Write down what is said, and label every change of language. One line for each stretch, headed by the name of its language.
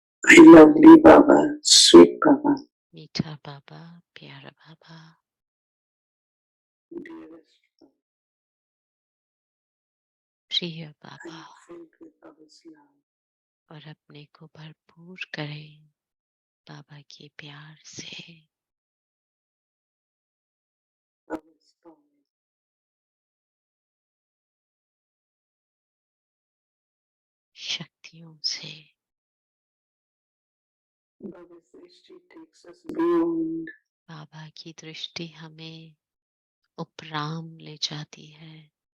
English: I lovely Baba, sweet Baba,
Hindi: मीठा बाबा, प्यारा बाबा,
English: dearest Baba.
Hindi: प्रिय
English: I
Hindi: Baba,
English: am filled with Baba's love.
Hindi: और अपने को भरपूर करें बाबा के प्यार से,
English: Baba's power.
Hindi: शक्तियों से।
English: Baba's dृष्टि takes us beyond.
Hindi: बाबा की दृष्टि हमें उपराम ले जाती है।